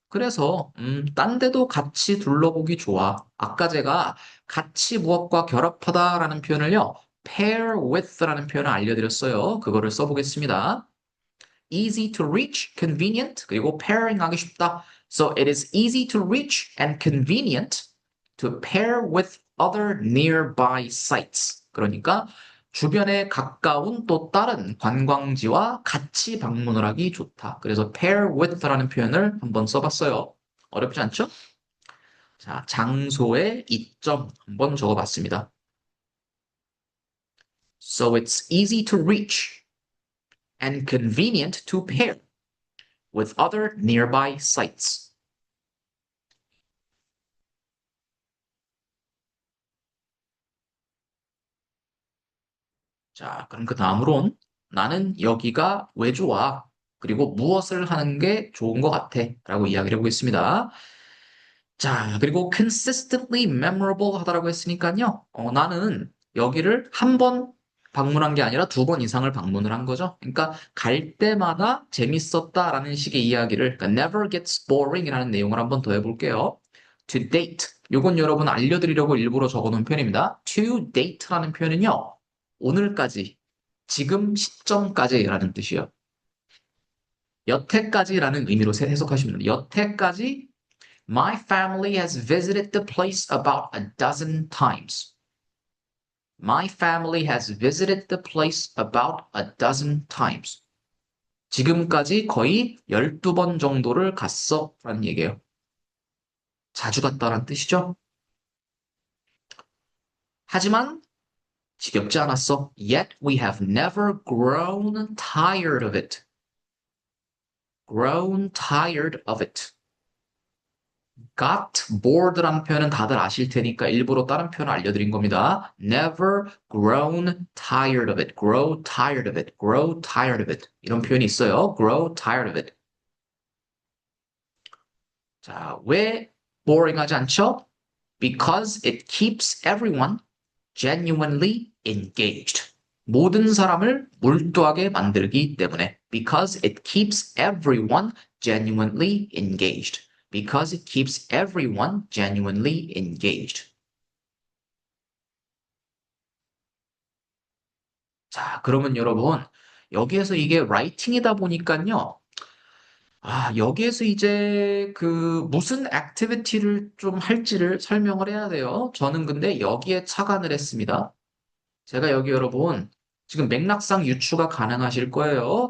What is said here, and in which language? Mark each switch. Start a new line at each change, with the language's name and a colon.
Korean: 그래서, 딴 데도 같이 둘러보기 좋아. 아까 제가 같이 무엇과 결합하다라는 표현을요, pair with라는 표현을 알려드렸어요. 그거를 써보겠습니다.
English: easy to reach, convenient,
Korean: 그리고 pairing 하기 쉽다.
English: So it is easy to reach and convenient to pair with other nearby sites.
Korean: 그러니까 주변에 가까운 또 다른 관광지와 같이 방문을 하기 좋다. 그래서 pair with라는 표현을 한번 써봤어요. 어렵지 않죠? 자, 장소의 이점 한번 적어봤습니다.
English: So it's easy to reach and convenient to pair with other nearby sites.
Korean: 자, 그럼 그 다음으론 나는 여기가 왜 좋아? 그리고 무엇을 하는 게 좋은 것 같아? 라고 이야기를 해보겠습니다. 자, 그리고 consistently memorable 하다라고 했으니까요. 나는 여기를 한 번 방문한 게 아니라 두 번 이상을 방문을 한 거죠. 그러니까 갈 때마다 재밌었다라는 식의 이야기를, 그러니까
English: never gets boring
Korean: 이라는 내용을 한번 더 해볼게요.
English: To date.
Korean: 요건 여러분 알려드리려고 일부러 적어놓은 표현입니다. To date라는 표현은요. 오늘까지, 지금 시점까지라는 뜻이에요. 여태까지라는 의미로 해석하시면 돼요. 여태까지
English: My family has visited the place about a dozen times. My family has visited the place about a dozen times.
Korean: 지금까지 거의 12번 정도를 갔어. 라는 얘기예요. 자주 갔다라는 뜻이죠. 하지만 지겹지 않았어.
English: Yet we have never grown tired of it. Grown tired of it.
Korean: got bored라는 표현은 다들 아실 테니까 일부러 다른 표현을 알려드린 겁니다.
English: Never grown tired of it. Grow tired of it. Grow tired of it.
Korean: 이런 표현이 있어요.
English: Grow tired of it.
Korean: 자, 왜 boring하지 않죠?
English: Because it keeps everyone genuinely engaged.
Korean: 모든 사람을 몰두하게 만들기 때문에.
English: Because it keeps everyone genuinely engaged. Because it keeps everyone genuinely engaged.
Korean: 자, 그러면 여러분, 여기에서 이게 writing이다 보니까요. 여기에서 이제 그 무슨 액티비티를 좀 할지를 설명을 해야 돼요. 저는 근데 여기에 착안을 했습니다. 제가 여기 여러분, 지금 맥락상 유추가 가능하실 거예요.